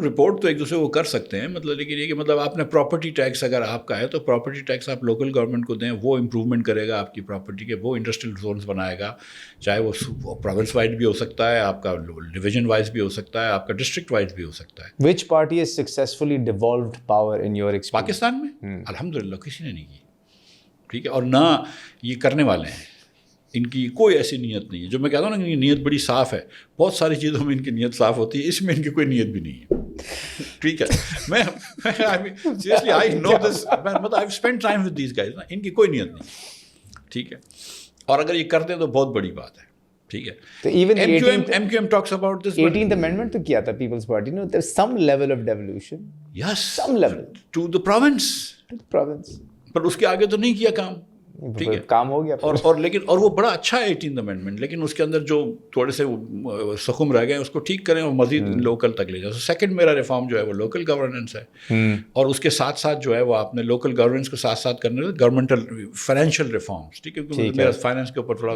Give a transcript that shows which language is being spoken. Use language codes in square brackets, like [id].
[ur] Report تو ایک دوسرے کو کر سکتے ہیں, مطلب لیکن یہ کہ مطلب آپ نے پراپرٹی ٹیکس اگر آپ کا ہے تو پراپرٹی ٹیکس آپ لوکل گورنمنٹ کو دیں, وہ امپروومنٹ کرے گا آپ کی پراپرٹی کے, وہ انڈسٹریل زونس بنائے گا, چاہے وہ پروونس وائڈ بھی ہو سکتا ہے, آپ کا ڈویژن وائز بھی ہو سکتا ہے, آپ کا ڈسٹرکٹ وائز بھی ہو سکتا ہے. [en] Which party has successfully devolved power in your experience? [ur] Pakistan میں الحمدللہ کسی نے نہیں کی, ٹھیک ہے, اور نہ یہ کرنے والے ہیں. ان کی کوئی ایسی نیت نہیں ہے, جو میں کہتا ہوں نا ان کی نیت بڑی صاف ہے. بہت ساری چیزوں میں ان کی نیت صاف ہوتی ہے, اس میں ان کی کوئی نیت بھی نہیں ہے, ٹھیک ہے. میں سیریسلی [en] I know this, [ur] مطلب [en] I spend time with these guys [ur] نا, ان کی کوئی نیت نہیں, ٹھیک ہے. اور اگر یہ کرتے ہیں تو بہت بڑی بات ہے, ٹھیک ہے. تو even [en] M Q M talks about this 18th amendment [ur] تو کیا تھا پیپلز پارٹی نے, [en] there is some level of devolution, yes, some level to the province, to the province. [ur] پر اس کے آگے تو نہیں کیا کام, ٹھیک ہے, کام ہو گیا. اور وہ بڑا اچھا ہے 18th amendment, لیکن اس کے اندر جو تھوڑے سے سخم رہ گئے ہیں اس کو ٹھیک کریں اور مزید لوکل تک لے جائیں. سیکنڈ میرا ریفارم جو ہے وہ لوکل گورننس ہے, اور اس کے ساتھ ساتھ جو ہے وہ آپ نے لوکل گورننس کو ساتھ ساتھ کرنے گورنمنٹل فائنینشیل ریفارمس, ٹھیک ہے, کیونکہ میرا فائنینس کے اوپر تھوڑا